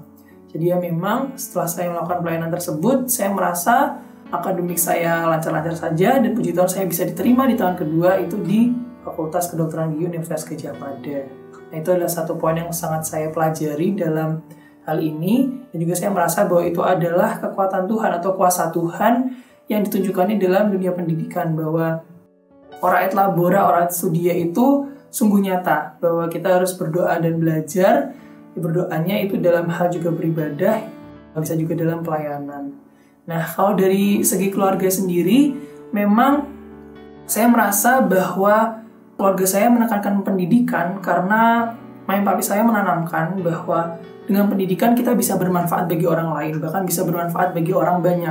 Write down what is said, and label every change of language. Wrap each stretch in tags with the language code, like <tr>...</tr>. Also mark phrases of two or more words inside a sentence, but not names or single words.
<id>Jadi ya memang setelah saya melakukan pelayanan tersebut, saya merasa akademik saya lancar-lancar saja, dan puji Tuhan saya bisa diterima di tahun kedua itu di Fakultas Kedokteran Gigi Universitas Gadjah Mada. Nah, itu adalah satu poin yang sangat saya pelajari dalam hal ini, dan juga saya merasa bahwa itu adalah kekuatan Tuhan atau kuasa Tuhan yang ditunjukkannya dalam dunia pendidikan, bahwa</id> <la>ora et labora, ora et studia</la> <id>itu sungguh nyata, bahwa kita harus berdoa dan belajar. Berdoanya itu dalam hal juga beribadah, bisa juga dalam pelayanan. Nah, kalau dari segi keluarga sendiri, memang saya merasa bahwa keluarga saya menekankan pendidikan karena mami papi saya menanamkan bahwa dengan pendidikan kita bisa bermanfaat bagi orang lain, bahkan bisa bermanfaat bagi orang banyak.</id>